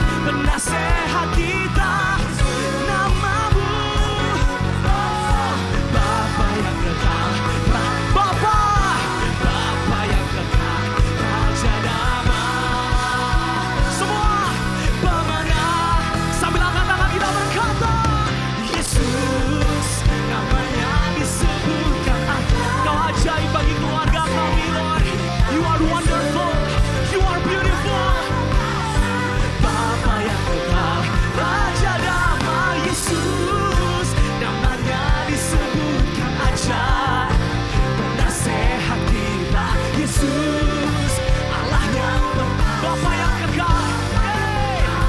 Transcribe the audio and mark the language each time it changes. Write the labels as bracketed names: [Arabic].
[Indonesian] Penasehat kita namamu, oh, Bapa yang kekal, Bapa yang kekal, Raja damai. Semua pemenang. Sambil angkat tangan kita berkata Yesus, namanya disebutkan ajaib. Kau ajaib bagi keluarga kami Lord. [English] You are wonderful, you are beautiful. [Indonesian] Bapa yang kekal, Raja damai. Yesus, namanya disebutkan ajaib. Penasehat kita Yesus, Allah yang Bapa yang kekal, hey.